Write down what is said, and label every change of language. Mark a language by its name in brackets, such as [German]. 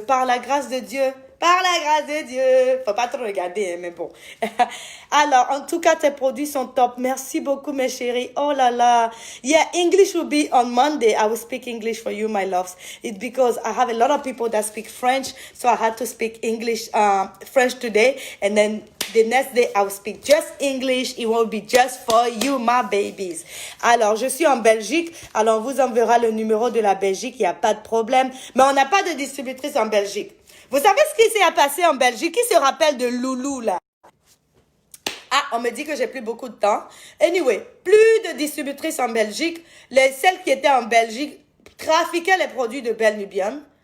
[French] Par la grâce de Dieu. Par la grâce de Dieu. Faut pas trop regarder, hein, mais bon. Alors, en tout cas, tes produits sont top. Merci beaucoup, mes chéris. Oh là là. [English] Yeah, English will be on Monday. I will speak English for you, my loves. It's because I have a lot of people that speak French, so I had to speak English, French today. And then the next day, I will speak just English. It will be just for you, my babies. [French] Alors, je suis en Belgique. Alors, on vous enverra le numéro de la Belgique. Il n'y a pas de problème. Mais on n'a pas de distributrice en Belgique. Vous savez ce qui s'est passé en Belgique? Qui se rappelle de Loulou, là? Ah, on me dit que j'ai plus beaucoup de temps. Anyway, plus de distributrices en Belgique. Celles qui étaient en Belgique trafiquaient les produits de Belle Nubian.